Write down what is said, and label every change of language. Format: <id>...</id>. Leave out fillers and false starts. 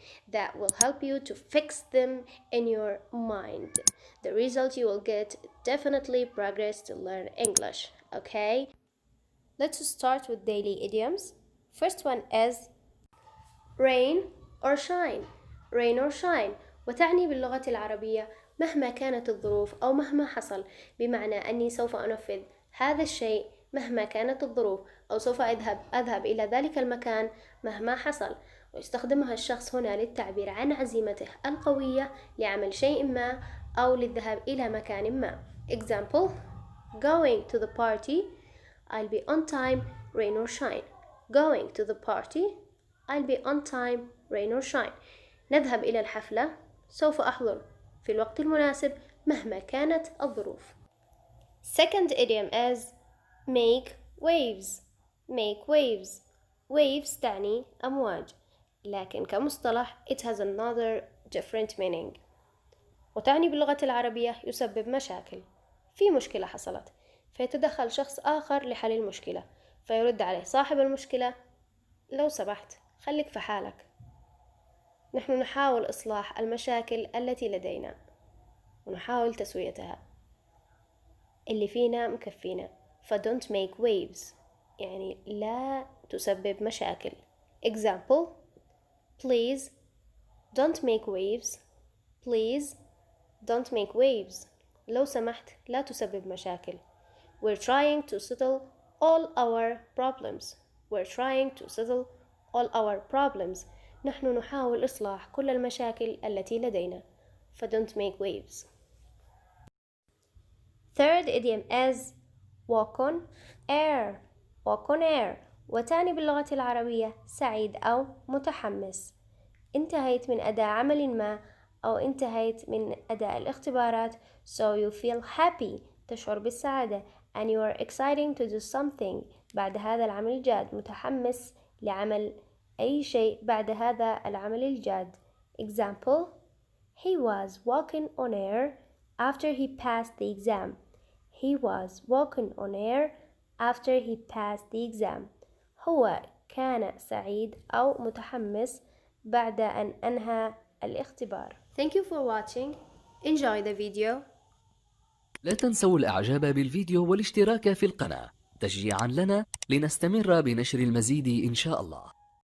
<en>That will help you to fix them in your mind. The result you will get definitely progress to learn English, okay? Let's start with daily idioms. First one is rain or shine. Rain or shine.</en> <ar>وتعني باللغة العربية مهما كانت الظروف أو مهما حصل، بمعنى أني سوف أنفذ هذا الشيء مهما كانت الظروف، أو سوف أذهب إلى ذلك المكان مهما حصل. ويستخدمها الشخص هنا للتعبير عن عزيمته القوية لعمل شيء ما أو للذهاب إلى مكان ما.</ar> <en>Example: going to the party, I'll be on time, rain or shine. Going to the party, I'll be on time, rain or shine.</en> <ar>نذهب إلى الحفلة، سوف أحضر في الوقت المناسب مهما كانت الظروف.</ar> <en>Second idiom is make waves. Make waves. Waves</en> <ar>تعني أمواج، لكن كمصطلح</ar> <en>it has another different meaning.</en> <ar>وتعني باللغة العربية يسبب مشاكل. في مشكلة حصلت، فيتدخل شخص آخر لحل المشكلة، فيرد عليه صاحب المشكلة: لو سمحت خليك في حالك، نحن نحاول إصلاح المشاكل التي لدينا ونحاول تسويتها، اللي فينا مكفينا.</ar> <en>don't make waves</en> <ar>يعني لا تسبب مشاكل.</ar> <en>Example: please don't make waves. Please don't make waves.</en> <ar>لو سمحت لا تسبب مشاكل.</ar> <en>We're trying to settle all our problems. We're trying to settle all our problems.</en> <ar>نحن نحاول إصلاح كل المشاكل التي لدينا.</ar> <en>don't make waves. Third idiom is walk on air. Walk on air</en> <ar>وتعني باللغة العربية سعيد أو متحمس. انتهيت من أداء عمل ما أو انتهيت من أداء الاختبارات</ar> <en>so you feel happy</en> <ar>تشعر بالسعادة</ar> <en>and you are exciting to do something</en> <ar>بعد هذا العمل الجاد، متحمس لعمل أي شيء بعد هذا العمل الجاد.</ar> <en>Example: he was walking on air after he passed the exam. He was walking on air after he passed the exam.</en> <ar>هو كان سعيد أو متحمس بعد أن أنهى الاختبار.</ar> <en>Thank you for watching. Enjoy the video.</en> <ar>لا تنسوا الإعجاب بالفيديو والاشتراك في القناة تشجيعا لنا لنستمر بنشر المزيد إن شاء الله.</ar>